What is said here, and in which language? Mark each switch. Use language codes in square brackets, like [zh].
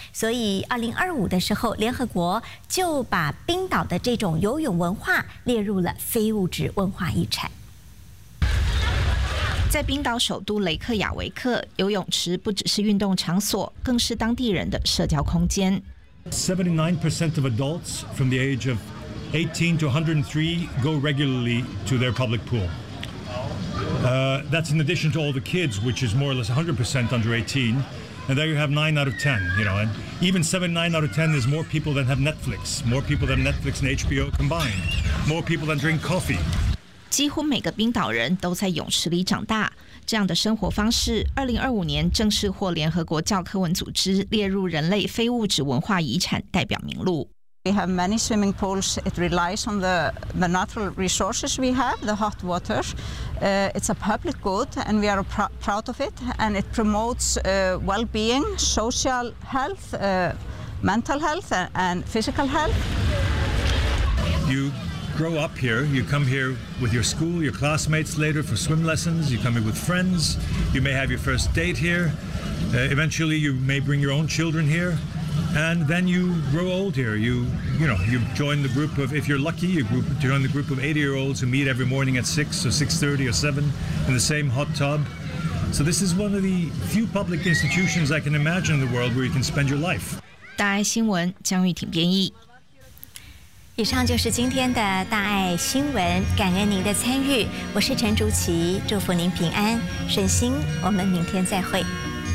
[zh] 所以2025的时候，联合国就把冰岛的这种游泳文化列入了非物质文化遗产。在冰岛首都雷克雅维克，游泳池不只是运动场所，更是当地人的社交空间。 [en] 79% of adults from the age of 18 to 103 go regularly to their public pool. That's in addition to all the kids, which is more or less 100% under 18. And there you have 9 out of 10, you know. And even 79 out of 10 is more people than have Netflix, more people than Netflix and HBO combined, more people than drink coffee. 几乎每个冰岛人都在泳池里长大，这样的生活方式2025年正式获联合国教科文组织列入人类非物质文化遗产代表名录。 We have many swimming pools. It relies on the natural resources we have, the hot water. It's a public good, and we are proud of it. And it promotes well-being, social health, mental health, and physical health. You grow up here, you come here with your school, your classmates later for swim lessons, you come here with friends, you may have your first date here, eventually you may bring your own children here, and then you grow old here. You join the group of, if you're lucky, join the group of 80-year-olds who meet every morning at 6 or 6:30 or 7 in the same hot tub. So this is one of the few public institutions I can imagine in the world where you can spend your life. [zh] 大爱新闻，江玉婷编译。以上就是今天的大爱新闻，感恩您的参与，我是陈竹琪，祝福您平安顺心，我们明天再会。